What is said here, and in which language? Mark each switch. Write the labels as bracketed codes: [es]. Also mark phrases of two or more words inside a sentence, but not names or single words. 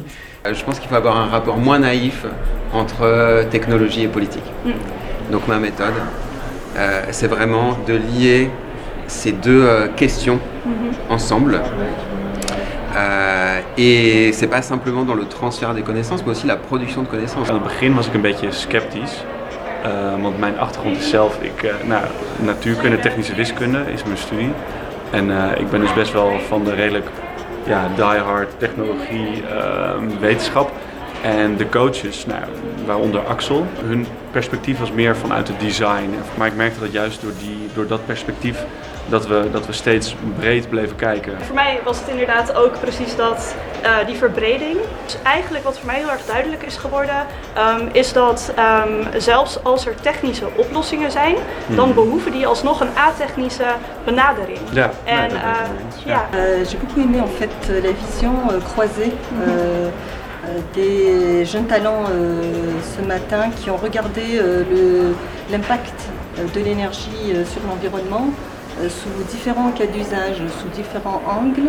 [fr] Je pense qu'il faut avoir un rapport moins naïf entre technologie et politique. Donc ma méthode, c'est vraiment de lier ces deux questions ensemble. Et c'est pas simplement dans le transfert des connaissances, mais aussi la production de connaissances. [nl] Aan het begin was ik een beetje sceptisch. Want mijn achtergrond is zelf, natuurkunde, technische wiskunde is mijn studie. En ik ben dus best wel van de redelijk die-hard technologie, wetenschap. En de coaches, waaronder Axel, hun perspectief was meer vanuit het design. Maar ik merkte dat juist door dat perspectief dat we steeds breed bleven kijken. Voor mij was het inderdaad ook precies dat, die verbreding. Dus eigenlijk wat voor mij heel erg duidelijk is geworden, is dat zelfs als er technische oplossingen zijn, dan behoeven die alsnog een atechnische benadering. Ja, en, [fr] j'ai beaucoup aimé en fait la vision croisée. Des jeunes talents ce matin qui ont regardé l'impact de l'énergie sur l'environnement sous différents cas d'usage, sous différents angles.